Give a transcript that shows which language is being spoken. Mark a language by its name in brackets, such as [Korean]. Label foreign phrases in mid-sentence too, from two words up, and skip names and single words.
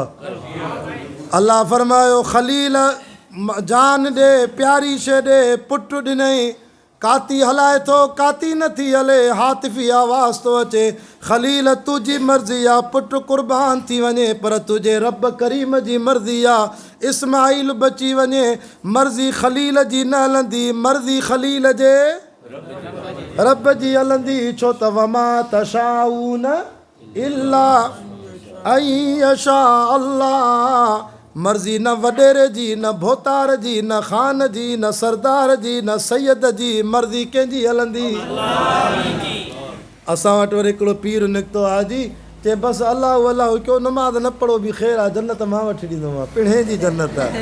[Sindhi] अल्लाह फरमायो ख़लील जान ॾे प्यारी शइ ॾे पुटु ॾिनई काती हलाए थो काती नथी हले हातिफ़ी आवाज़ थो अचे ख़लील तुंहिंजी मर्ज़ी आहे पुटु क़ुर्बान थी वञे पर तुंहिंजे रब करीम जी मर्ज़ी आहे इस्माईल बची वञे। मर्ज़ी ख़लील जी न हलंदी मर्ज़ी ख़लील जे रब जी हलंदी। छो त [Arabic] وما تشاءون إلا أن يشاء الله. [Sindhi] मर्ज़ी न वॾेरे जी न भोतार जी न ख़ान जी न सरदार जी न सैयद जी मर्ज़ी कंहिंजी हलंदी। असां वटि वरी हिकिड़ो पीर निकितो आहे जी चए बसि अलाह अलाह कयो नमाज़ न पढ़ो बि ख़ैरु आहे जन्नत मां वठी ॾींदोमांव पिणे जी जन्नत आहे।